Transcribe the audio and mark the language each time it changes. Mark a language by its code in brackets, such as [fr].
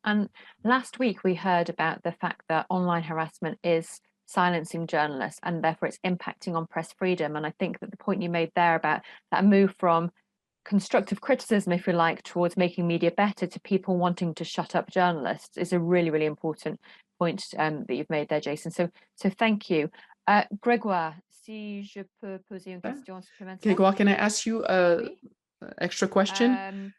[en] And last week we heard about the fact that online harassment is silencing journalists and therefore it's impacting on press freedom. And I think that the point you made there about that move from constructive criticism, if you like, towards making media better to people wanting to shut up journalists is a really, really important point that you've made there, Jason. So thank you. [fr] Grégoire, si je peux poser une question supplémentaire. [en] Grégoire, can I ask you an extra question?